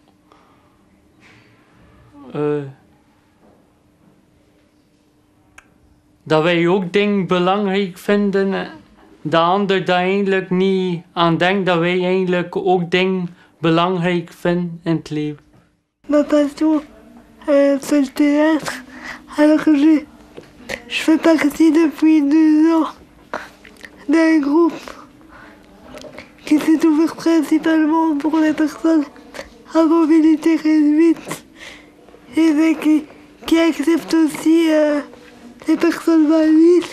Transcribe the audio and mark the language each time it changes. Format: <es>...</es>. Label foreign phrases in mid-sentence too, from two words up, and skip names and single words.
<nl>Dat wij ook dingen belangrijk vinden, de ander daar eigenlijk niet aan denkt, dat wij eigenlijk ook dingen belangrijk vinden in het leven.</nl> <fr>Ma passion, c'est le théâtre. Alors je fais partie depuis 2 ans d'un groupe qui s'est ouvert principalement pour les personnes à mobilité réduite et qui accepte aussi les personnes valides.</fr>